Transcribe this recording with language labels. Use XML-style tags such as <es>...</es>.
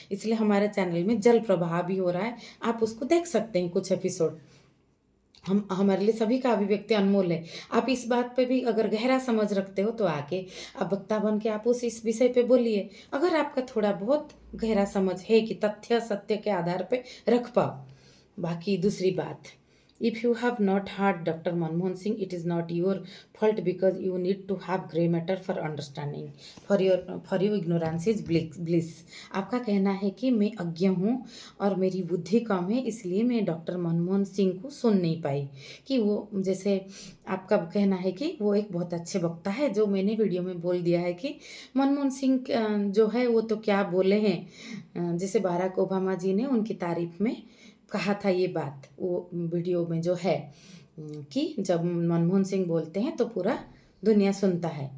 <hi>इसलिए हमारे चैनल में जल प्रवाह भी हो रहा है, आप उसको देख सकते हैं कुछ एपिसोड। हमारे लिए सभी का अभिव्यक्ति अनमोल है। आप इस बात पे भी अगर गहरा समझ रखते हो तो आके अब वक्ता बन के आप उस इस विषय पे बोलिए। अगर आपका थोड़ा बहुत गहरा समझ है कि तथ्य सत्य के आधार पे रख पाओ। बाकी दूसरी बात,</hi> <en>if you have not heard Dr. Manmohan Singh, it is not your fault, because you need to have gray matter for understanding. For your ignorance is bliss.</en> <hi>आपका कहना है कि मैं अज्ञ हूँ और मेरी बुद्धि कम है, इसलिए मैं डॉक्टर मनमोहन सिंह को सुन नहीं पाई। कि वो, जैसे आपका कहना है कि वो एक बहुत अच्छे वक्ता है, जो मैंने वीडियो में बोल दिया है कि मनमोहन सिंह जो है वो तो क्या बोले हैं, जैसे बाराक ओबामा जी ने उनकी तारीफ में कहा था ये बात, वो वीडियो में जो है, कि जब मनमोहन सिंह बोलते हैं तो पूरा दुनिया सुनता है।</hi>